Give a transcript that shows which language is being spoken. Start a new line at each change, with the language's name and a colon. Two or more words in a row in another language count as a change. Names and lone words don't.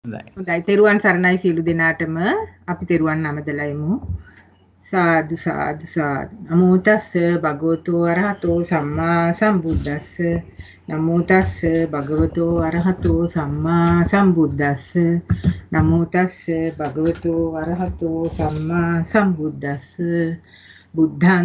Sinhala: හොඳයි තෙරුවන් සරණයි සියලු දෙනාටම අපි තෙරුවන් නමදලා යමු
Pali: සාදු සාදු සාදු නමෝ තස්ස භගවතු අරහතෝ සම්මා සම්බුද්දස්ස නමෝ තස්ස භගවතු අරහතෝ සම්මා සම්බුද්දස්ස නමෝ තස්ස භගවතු අරහතෝ සම්මා සම්බුද්දස්ස බුද්ධං